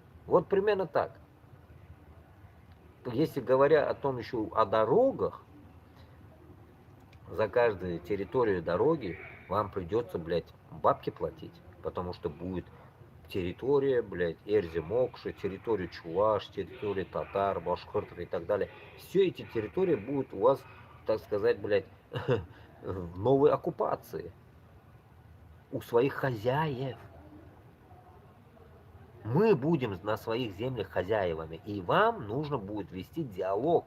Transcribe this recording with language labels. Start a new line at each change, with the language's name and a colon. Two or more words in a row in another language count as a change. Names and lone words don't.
Russian: Вот примерно так. Если говоря о том еще о дорогах, за каждую территорию дороги вам придется, блядь, бабки платить, потому что будет территория, блядь, Эрзи-Мокши, территория Чуваш, территория татар, башкиртов и так далее. Все эти территории будут у вас, так сказать, блядь, в новой оккупации. У своих хозяев. Мы будем на своих землях хозяевами. И вам нужно будет вести диалог.